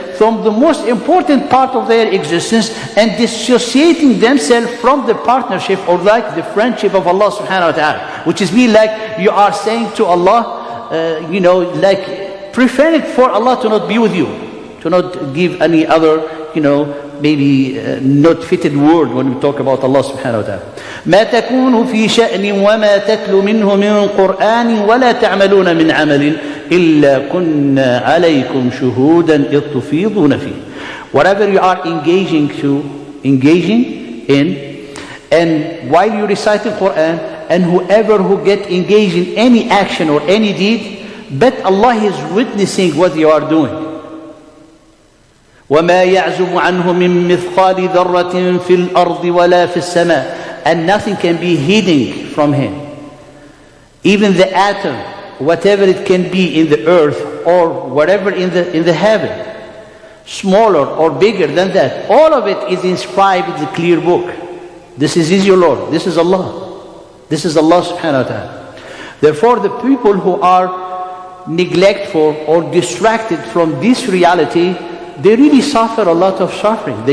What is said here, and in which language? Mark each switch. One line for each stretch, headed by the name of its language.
English: from the most important part of their existence and dissociating themselves from the partnership or like the friendship of Allah subhanahu wa ta'ala. Which is mean like you are saying to Allah, like preferring for Allah to not be with you, to not give any other, maybe not fitted word when we talk about Allah subhanahu wa ta'ala.
Arabic: ما تكون في شأن وما تتلو منه من قرآن ولا تعملون من عمل إلا كنا عليكم شهودا إذ تفيضون فيه.
English: Whatever you are engaging in, and while you recite the Quran, and whoever who get engaged in any action or any deed, but Allah is witnessing what you are doing.
Arabic: وما يعزب عنه من مثقال ذرة في الأرض ولا في السماء.
English: And nothing can be hidden from Him. Even the atom, whatever it can be in the earth or whatever in the heaven, smaller or bigger than that, all of it is inscribed in the clear book. This is your Lord. This is Allah. This is Allah subhanahu wa ta'ala. Therefore, the people who are neglectful or distracted from this reality, they really suffer a lot of suffering.